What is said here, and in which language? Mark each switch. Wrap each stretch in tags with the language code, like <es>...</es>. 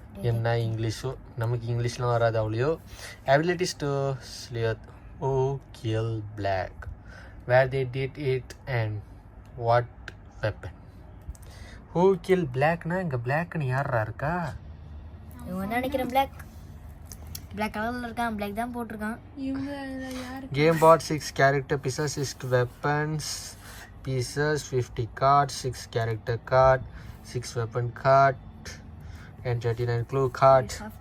<ta>என்ன இங்கிலீஷோ, நமக்கு இங்கிலீஷ்லாம் வராது அவ்வளோ.</ta> <en>Abilities to sleuth who killed Black, where they did it and what weapon. Who killed</en> <ta>Blackனா இங்கே பிளாக்னு யாரா இருக்கா? நினைக்கிறேன் பிளாக் கலரில் இருக்கான், பிளாக் தான் போட்டிருக்கான்.</ta> <en>Game board 6 character pieces, 6 weapons pieces, 50 cards, 6 character card, 6 weapon card and 39 clue cards.</en>